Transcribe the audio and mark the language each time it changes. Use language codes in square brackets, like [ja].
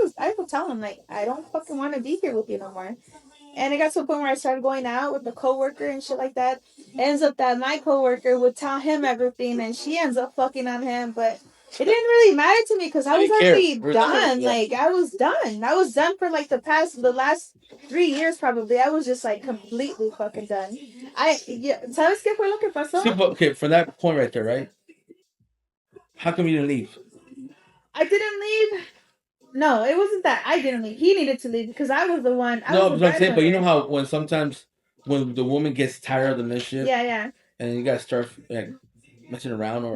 [en] I would tell him like I don't fucking want to be here with you no more. And it got to a point where I started going out with the coworker and shit like that. It ends up that my coworker would tell him everything, and she ends up fucking on him. But it didn't really matter to me because I was already done. Yeah. Like I was done. I was done for like the last 3 years probably. I was just like completely fucking done. [es] ¿Sabes qué fue lo que pasó? [en] See, but, okay, from that point right there, right? How come you didn't leave? I didn't leave. No, it wasn't that I didn't leave. He needed to leave because I was the one. No, but I'm saying, but you know how when sometimes when the woman gets tired of the relationship, yeah, and you gotta start like messing around or